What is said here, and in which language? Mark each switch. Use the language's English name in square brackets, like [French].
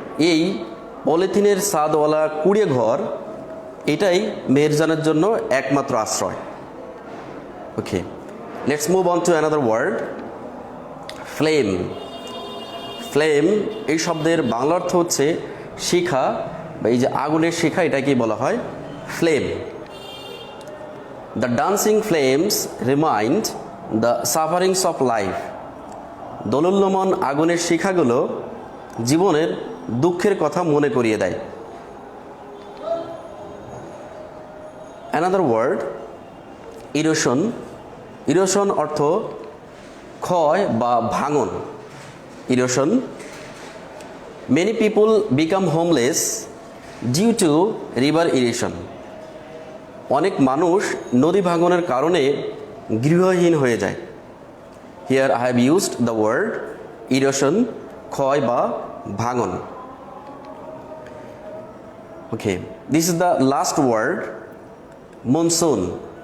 [Bangla] এই পলিথিনের ছাদওয়ালা কুড়িয়ে ঘর, এটাই মেহেরজানের জন্য একমাত্র আশ্রয়। [English] Okay, let's move on to another word flame. [Bangla] Flame এই শব্দের বাংলা অর্থ হচ্ছে শিখা, বা এই যে আগুনের শিখা, এটাকেই বলা হয় flame. [English] The dancing flames remind the sufferings of life. [Bangla] দোলুল্যমান আগুনের শিখাগুলো জীবনের দুঃখের কথা মনে করিয়ে দেয়। [English] Another word erosion. erosion [Bangla] অর্থ ক্ষয় বা ভাঙন। [English] erosion. Many people become homeless due to river erosion. [Bangla] অনেক মানুষ নদী ভাঙনের কারণে গৃহহীন হয়ে যায়। [English] here I have used the word erosion, [Bangla] ক্ষয় বা ভাঙন। [English] Okay, this is the last word monsoon.